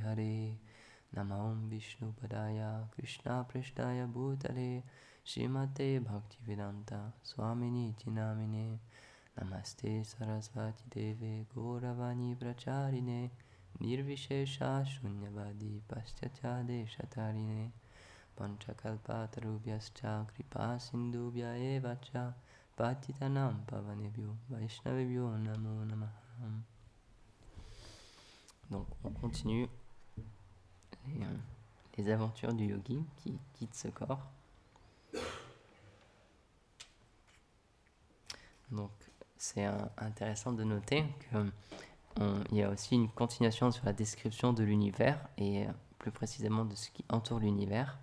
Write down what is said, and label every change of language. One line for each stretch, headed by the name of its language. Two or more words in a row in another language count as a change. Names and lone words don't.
Sanskrit: हरे नमं विष्णु पादाय कृष्ण प्रेष्ठाय भूतले श्रीमते भक्तिवेदान्त स्वामिनि नामिने नमस्ते सारस्वते देवे गौरवाणी प्रचारिणे निर्विशेष शून्यवादि पाश्चात्य देशतारिणे वाञ्छाकल्पतरुभ्यश्च कृपा सिन्धुभ्य एव च पतितानां पावनेभ्यो वैष्णवेभ्यो नमो नमः.
French: Donc on continue les aventures du yogi qui quitte ce corps. Donc c'est intéressant de noter qu'il y a aussi une continuation sur la description de l'univers et plus précisément de ce qui entoure l'univers.